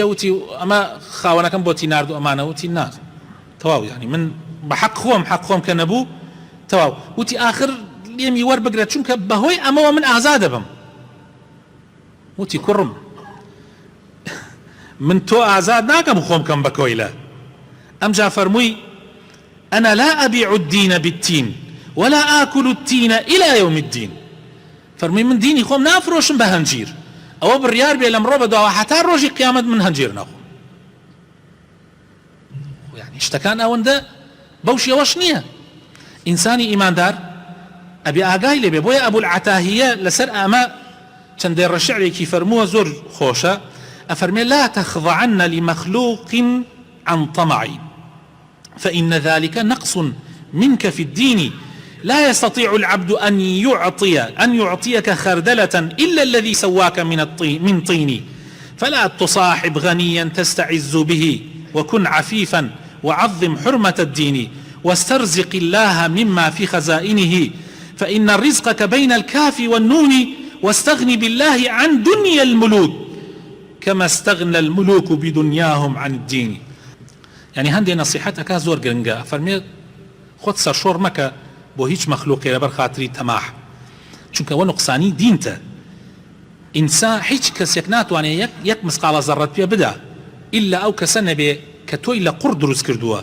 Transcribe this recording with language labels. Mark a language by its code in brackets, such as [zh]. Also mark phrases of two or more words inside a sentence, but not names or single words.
[ckb] وتی ئەمە خاوەنەکەم بۆتی ناردو ئەمانە. وتی نا تەواو، یعنی من بە حەق خۆم کە نەبوو تەواو. وتی ئاخر لێمی وەربگرێت چونکە بەهۆی ئەمەوە من ئازاد دەبم. وتی کوڕم من تۆ ئازاد ناکەم خۆم کەم بە کۆیلە. ئەمجا فەرمووی [ar] أنا لا أبيع الدين بالتين ولا آكل التين إلى يوم الدين. [ckb] فەرمووی من دینی خۆم نافرۆشم بە هەنجیر، ئەوە بڕیار بێ لەمڕۆ بەداوە هەتا ڕۆژی قیامەت من هەنجیر نەخۆم. یعنی شتەکان ئەوەندە بەو شێوەش نییە. ئینسانی ئیماندار ئەبێ ئاگای لێبێ. بۆیە ئەبول عەتاهیە لەسەر ئەمە چەندێ ڕەشعرێکی فەرمووە زۆر خۆشە، ئەفەرمێ [ar] لا تخضعن لمخلوق عن طمع فإن ذلك نقص منك في الدين لا يستطيع العبد أن يعطيك خردلة إلا الذي سواك من طين فلا تصاحب غنيا تستعز به وكن عفيفا وعظم حرمة الدين واسترزق الله مما في خزائنه فإن الرزق بين الكاف والنون واستغني بالله عن دنيا الملوك كما استغنى الملوك بدنياهم عن الدين. [ckb] يعني هەندێ نصيحتك زۆر گرنگە، فەرمێ خۆت سەرشۆڕ مەکە بۆ هیچ مەخلوقێ لەبەر خاتری تەماح، چونکە ئەوە نوقسانی دینتە. ئینسان هیچ کەسێک ناتوانێت یەک مسقالە زەڕەت پێ بدا ئیلا ئەو کەسە نەبێ کە تۆی لە قوڕ دروست کردووە.